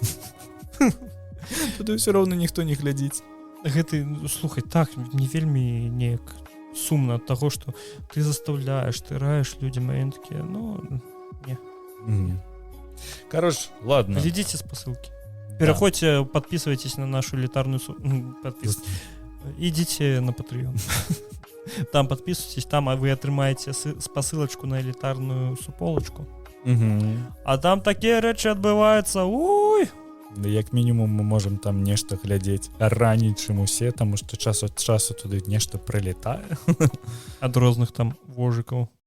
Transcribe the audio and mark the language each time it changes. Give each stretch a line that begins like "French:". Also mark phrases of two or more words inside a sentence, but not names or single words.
Belarusian: Туды ўсё роўна ніхто не глядзіць. Гэты, слухай, так, не вельмі неяк сумна ад таго, што ты заставляеш, ты раеш людзям, а ён такі, ну, не. Кароч, ладно. Глядзіце спасылкі. Пераходзьце,
Russian: подписывайтесь на нашу элитарную идите на Patreon. Там подписывайтесь,
Belarusian: там вы атрымаеце спасылачку на элитарную суполочку. А там такія рэчы адбываюцца. Уй! Як мінімум мы можам там нешта глядзець раней, чым усе, таму што час ад часу туды нешта прылетае. Ад розных там вожыкаў.